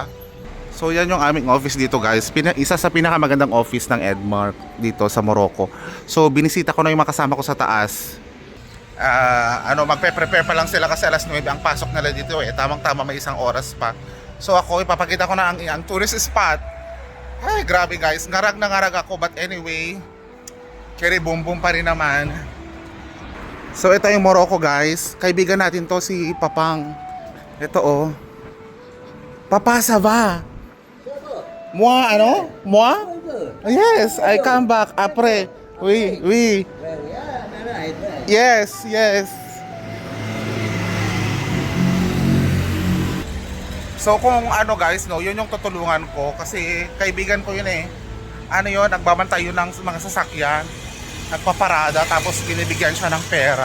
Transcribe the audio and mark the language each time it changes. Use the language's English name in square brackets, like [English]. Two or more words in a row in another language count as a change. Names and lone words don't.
[Filipino] So yan yung aming office dito guys. Isa sa pinakamagandang office ng Edmark dito sa Morocco. So binisita ko na yung makasama ko sa taas. Magpe-prepare pa lang sila kasi alas 9 ang pasok nila dito eh. Tamang-tama may isang oras pa. So ako ipapakita ko na ang tourist spot. Ay grabe guys, ngarag na ngarag ako, [English] but anyway, cherry boom boom [Filipino] pa rin naman. So ito yung Morocco guys. Kaibigan natin to si Papang. Ito oh. Papa, [French] ça va? Moi, ano? Moi? [English] Yes, I come back après. [French] Oui, oui. [English] Yes, yes. [Filipino] So kung ano guys, no, yun yung tutulungan ko kasi kaibigan ko yun eh. Ano yun, nagbabantay yun ng mga sasakyan. Nagpaparada tapos binibigyan siya ng pera.